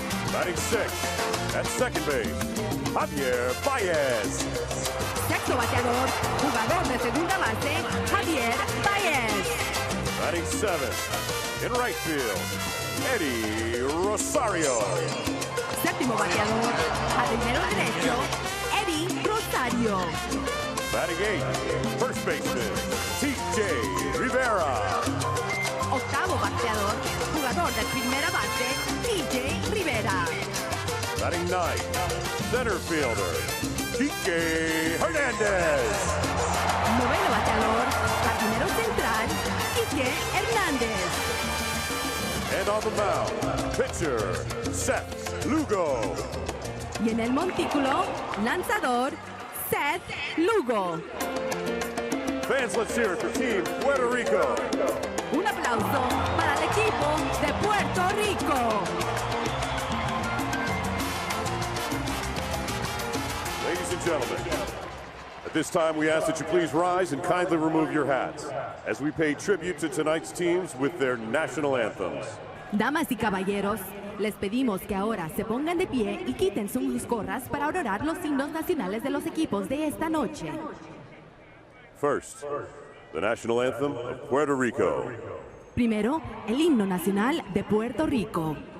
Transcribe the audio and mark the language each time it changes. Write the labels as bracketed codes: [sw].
[en] Batting sixth, at second base, Javier Baez. [es] Sexto bateador, jugador de segunda base, Javier Baez. [en] Batting seventh, in right field, Eddie Rosario. [es] Séptimo bateador, jardinero derecho, Eddie Rosario. [en] Batting eighth, first baseman, TJ Rivera. [es] Octavo bateador, jugador de primera base, TJ Rivera. [en] Batting ninth, center fielder, Kike Hernandez. [es] Noveno bateador, jardinero central, Kike Hernandez. [en] And on the mound, pitcher, Seth Lugo. [es] Y en el montículo, lanzador, Seth Lugo. [en] Fans, let's hear it for Team Puerto Rico. [es] Un aplauso para el equipo de Puerto Rico. [en] Ladies and gentlemen, at this time we ask that you please rise and kindly remove your hats as we pay tribute to tonight's teams with their national anthems. [es] Damas y caballeros, les pedimos que ahora se pongan de pie y quiten sus gorras para orar los himnos nacionales de los equipos de esta noche. [en] First, the national anthem of Puerto Rico. [es] Primero, el himno nacional de Puerto Rico.